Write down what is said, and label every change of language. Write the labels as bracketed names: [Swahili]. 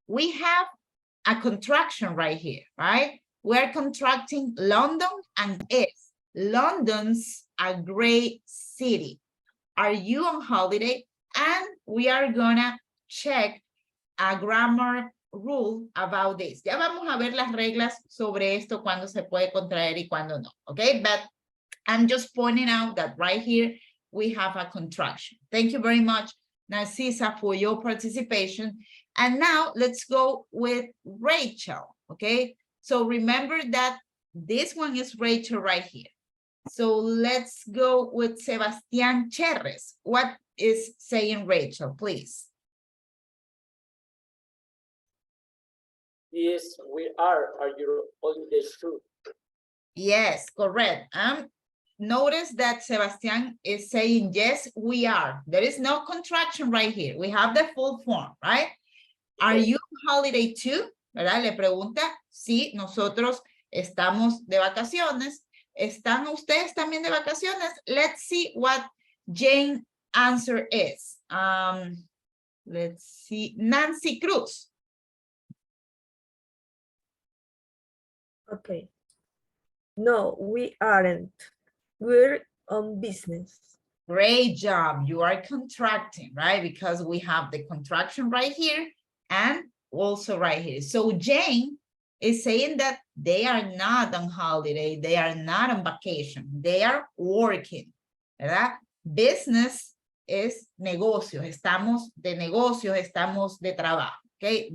[English] We have a contraction right here, right? We're contracting London and is. London's a great city. Are you on holiday? And we are gonna check a grammar rule about this. [Spanish] Ya vamos a ver las reglas sobre esto, cuando se puede contraer y cuando no, okay? [English] But I'm just pointing out that right here, we have a contraction. Thank you very much, Narcisa, for your participation. And now let's go with Rachel, okay? So remember that this one is Rachel right here. So let's go with Sebastian Cherres. What is saying Rachel, please? Yes, we are. Are you holiday too? Yes, correct. Notice that Sebastian is saying, yes, we are. There is no contraction right here. We have the full form, right? Are you on holiday too? [Spanish] ¿Verdad? Le pregunta si nosotros estamos de vacaciones. ¿Están ustedes también de vacaciones? [English] Let's see what Jane's answer is. Let's see. Nancy Cruz. Okay. No, we aren't. We're on business. Great job. You are contracting, right? Because we have the contraction right here and also right here. So Jane is saying that they are not on holiday. They are not on vacation. They are working, ¿verdad? [Spanish] Business is negocios. Estamos de negocios, estamos de trabajo, okay?